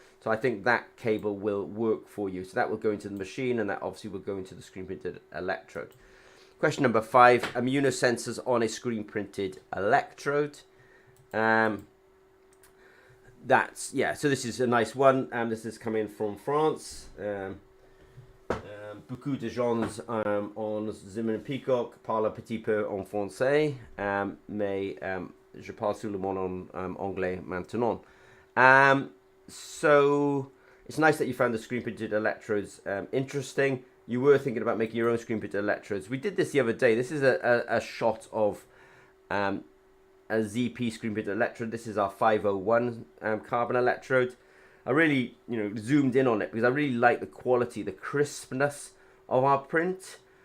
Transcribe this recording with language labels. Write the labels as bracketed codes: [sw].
[en] So I think that cable will work for you. So that will go into the machine, and that obviously will go into the screen-printed electrode. Question number 5, immunosensors on a screen-printed electrode. So this is a nice one. This is coming from France. [fr] Beaucoup de gens en Zimmer Peacock parlent un petit peu en français, mais je parle seulement en anglais maintenant. [en] So it's nice that you found the screen-printed electrodes interesting. You were thinking about making your own screen-printed electrodes. We did this the other day. This is a shot of a ZP screen-printed electrode. This is our 501 carbon electrode. I really, zoomed in on it because I really like the quality, the crispness of our print.